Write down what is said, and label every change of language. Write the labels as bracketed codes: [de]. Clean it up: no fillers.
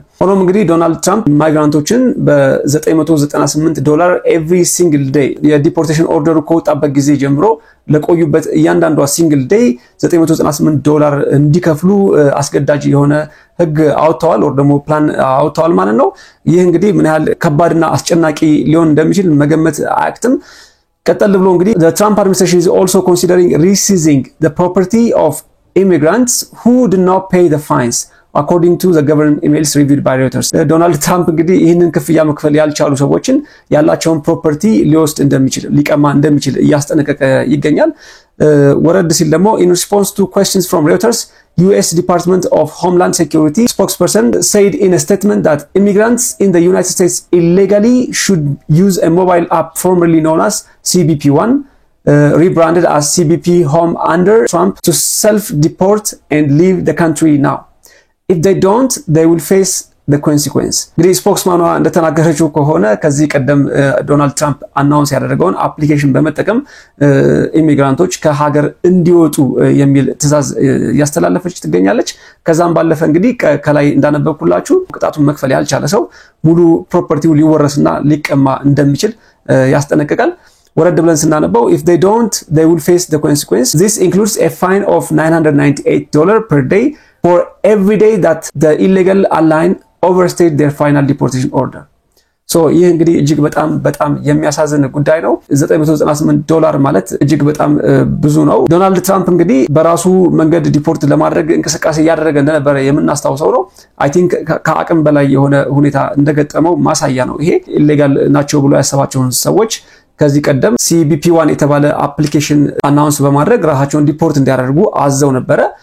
[am] ሆኖም እንግዲህ ዶናልድ ትራምፕ ማይግራንቶችን $998 [en] every single day [am] የዲፖርቴሽን ኦርደሩ ከወጣበት ጊዜ ጀምሮ ለቆዩበት እያንዳንዷ ሲንግል ዴይ $998 እንዲከፍሉ አስገዳጅ የሆነ ህግ አውጥተዋል ወር ደግሞ ፕላን አውጥተዋል ማለት ነው። ይህ እንግዲህ ምን ያህል ከባድና አስጨናቂ ሊሆን እንደሚችል መገመት አያቅትም። ቀጠል ብሎ እንግዲህ [en] the Trump administration is also considering reseizing the property of immigrants who did not pay the fines, according to the government emails reviewed by Reuters. [am] ዶናልድ ትራምፕ እንግዲህ ይህንን ክፍያ መክፈል ያልቻሉ ሰዎችን ያላቸውን ፕሮፐርቲ ሊወስድ እንደሚችል ሊቀማ እንደሚችል እያስጠነቀቀ ይገኛል። ወረድ ሲል ደግሞ [en] in response to questions from Reuters, US Department of Homeland Security spokesperson said in a statement that immigrants in the United States illegally should use a mobile app formerly known as CBP1, rebranded as CBP Home under Trump, to self-deport and leave the country now. If they don't, they will face the consequence. [am] እንግዲህ ስፖክስማኗ እንደተናገረችው ከሆነ ከዚህ ቀደም ዶናልድ ትራምፕ አናውንስ ያደረገውን አፕሊኬሽን በመጠቀም ኢሚግራንቶች ከሀገር እንዲወጡ የሚል ትዕዛዝ ያስተላለፈች ትገኛለች። ከዛም ባለፈ እንግዲህ ከላይ እንዳነበብኩላችሁ ቅጣቱን መክፈል ያልቻለ ሰው ሙሉ ፕሮፐርቲው ሊወረስና ሊቀማ እንደሚችል ያስጠነቅቃል። ወረድ ብለን ስናነበው [en] if they don't, they will face the consequence. This includes a fine of $998 per day for every day that the illegal alien overstayed their final deportation order. [am] So ይህ እንግዲህ እጅግ በጣም የሚያሳዝን ጉዳይ ነው። $998 ማለት እጅግ በጣም ብዙ ነው። ዶናልድ ትራምፕ እንግዲህ በራሱ መንገድ ዲፖርት ለማድረግ እንቅስቃሴ ያደረገ እንደነበረ የምናስታውሰው ነው። [en] አይ ቲንክ [am] ከአቅም በላይ የሆነ ሁኔታ እንደገጠመው ማሳያ ነው። ይሄ ኢሌጋል ናቸው ብሎ ያሰባቸውን ሰዎች ከዚህ ቀደም CBP1 የተባለ አፕሊኬሽን አናውንስ በማድረግ ራሳቸውን ዲፖርት እንዲያደርጉ አዘው ነበር።